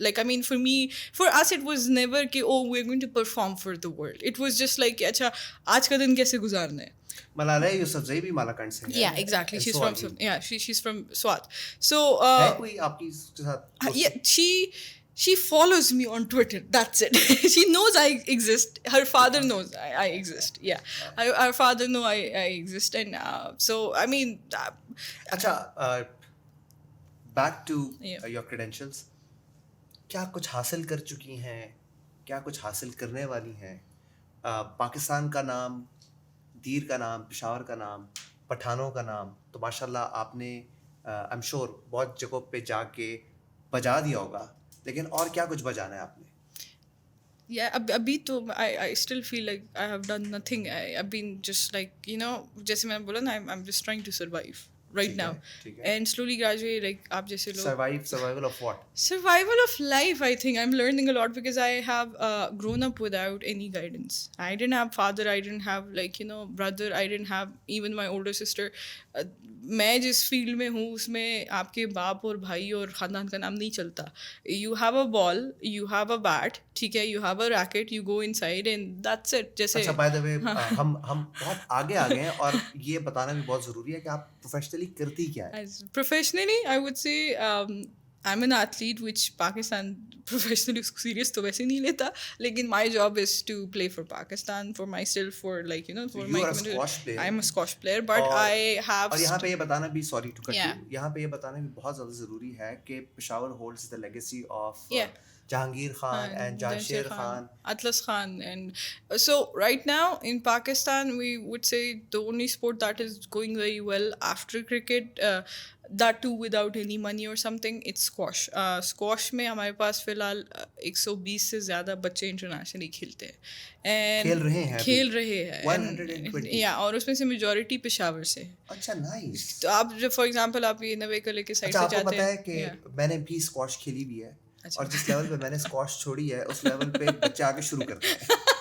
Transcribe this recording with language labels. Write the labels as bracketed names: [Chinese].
[English] Like I mean for us it was never کہ oh we're going to perform for the world. It was just like [Urdu] اچھا آج کا دن کیسے گزارنا ہے. ملالہ یوسفزئی بھی مالاکنڈ سے ہے. [English] Yeah, exactly. She's from Swat. So [Urdu] ہے کوئی آپ کی اس کے ساتھ. [English] yeah, she follows me on Twitter. That's it. She knows I exist. Her father knows I exist. Yeah. Her father know I exist. And so, I mean... اچھا, back to your credentials. [Urdu] کیا کچھ حاصل کر چکی ہیں, کیا کچھ حاصل کرنے والی ہیں؟ پاکستان کا نام, دیر کا نام, پشاور کا نام, پٹھانوں کا نام, تو ماشاء اللہ آپ نے [English] I am sure [Urdu] بہت جگہوں پہ جا کے بجا دیا ہوگا, لیکن اور کیا کچھ بجانا ہے آپ نے؟ [English] Yeah, ابھی تو I still feel like I have done nothing. I've been just like, you know, جیسے میں نے بولا نا, I'm just trying to survive right now. And slowly, gradually, like [Urdu] آپ جیسے لوگ [English] survival of what? Survival of life, I think. I'm learning a lot because I have grown up without any guidance. I didn't have father, I didn't have like, you know, brother, I didn't have even my older sister. [Urdu] میں جس field میں ہوں اس میں آپ کے باپ اور بھائی اور خاندان کا نام نہیں چلتا. [English] You have a ball, you have a bat, ٹھیک ہے, you have a racket, you go inside and that's it. جیسے [Urdu] اچھا, بائی دا وے ہم بہت آگے آ گئے ہیں اور یہ بتانا بھی بہت ضروری ہے کہ آپ پروفیشنلی کرتی کیا ہے. [English] professionally I would say I'm an athlete, which Pakistan professionally serious to [Urdu] ویسے نہیں لیتا, لیکن [English] my job is to play for Pakistan, for myself, for like, you know, for my community. I'm a squash player, but I have... [Urdu] اور یہاں پہ یہ بتانا بھی, [English] sorry to cut you, [Urdu] یہاں پہ یہ بتانا بھی بہت زیادہ ضروری ہے کہ Peshawar [English] holds the legacy of Jahangir Khan and Jamshed Khan, Atlas Khan. And so right now in Pakistan we would say the only sport that is going very well after cricket, that too without any money or something, it's squash. [Urdu] Squash میں ہمارے پاس فی الحال 120 سے زیادہ بچے internationally کھیلتے ہیں, کھیل رہے ہیں 120. یا اور اس میں سے میجورٹی پشاور سے. اچھا, نائس. تو آپ جو فار ایگزامپل آپ یہ نوے کلے کے سائڈ سے جاتے ہیں. آپ کو پتا ہے کہ میں نے بھی اسکواش کھیلی بھی ہے, اور جس لیول پہ میں نے اسکواش چھوڑی ہے اس لیول پہ بچے آگے شروع کرتے ہیں.